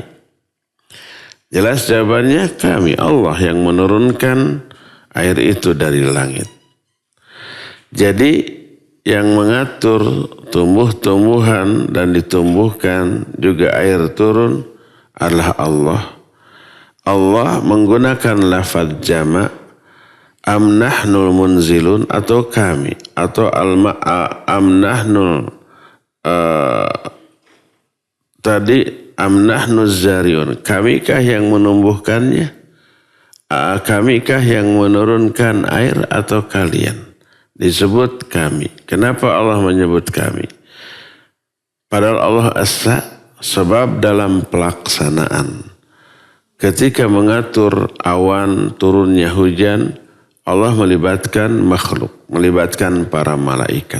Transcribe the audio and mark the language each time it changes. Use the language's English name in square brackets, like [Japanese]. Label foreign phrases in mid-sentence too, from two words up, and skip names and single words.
[Indonesian] Jelas jawabannya kami, Allah yang menurunkan air itu dari langit. Jadi yang mengatur tumbuh-tumbuhan dan ditumbuhkan juga air turun adalah Allah. Allah menggunakan lafaz jama' [Arabic] أم نحن المنزلون [Indonesian] atau kami atau [Arabic] أم نحن [Indonesian] tadi [Arabic] أم نحن الزارعون, [Indonesian] kamikah yang menumbuhkannya, kamikah yang menurunkan air atau kalian? Disebut kami. Kenapa Allah menyebut kami? Padahal Allah Esa, sebab dalam pelaksanaan ketika mengatur awan turunnya hujan, Allah melibatkan makhluk, melibatkan para malaikat.